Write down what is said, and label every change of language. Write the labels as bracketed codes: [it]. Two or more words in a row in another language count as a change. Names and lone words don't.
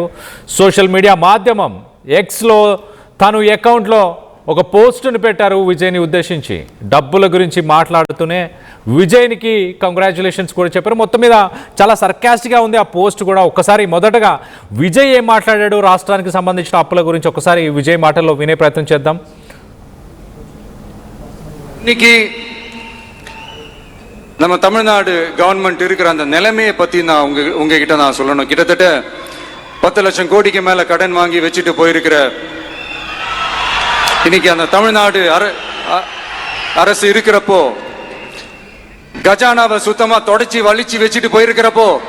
[en] social media [te] మాధ్యమం ఎక్స్లో తను అకౌంట్లో ఒక పోస్టును పెట్టారు విజయ్ని ఉద్దేశించి. డబ్బుల గురించి మాట్లాడుతూనే విజయ్నికి కంగ్రాచులేషన్స్ కూడా చెప్పారు. మొత్తం మీద చాలా సర్కాస్టిక్గా ఉంది ఆ పోస్ట్ కూడా. ఒక్కసారి మొదటగా విజయ్ ఏం మాట్లాడాడు రాష్ట్రానికి సంబంధించిన అప్పుల గురించి ఒకసారి విజయ్ మాటల్లో వినే ప్రయత్నం చేద్దాం. [ta] இன்னைக்கு நம்ம தமிழ்நாடு கவர்மெண்ட் இருக்கிற அந்த நிலைமையை பற்றி நான் உங்ககிட்ட நான் சொல்லணும். கிட்டத்தட்ட 10 லட்சம் கோடிக்கு மேலே கடன் வாங்கி வச்சுட்டு போயிருக்கிற இன்னைக்கு அந்த தமிழ்நாடு அரசு இருக்கிறப்போ, கஜானாவை சுத்தமா தொடச்சி வலிச்சு வச்சுட்டு போயிருக்கிறப்போ,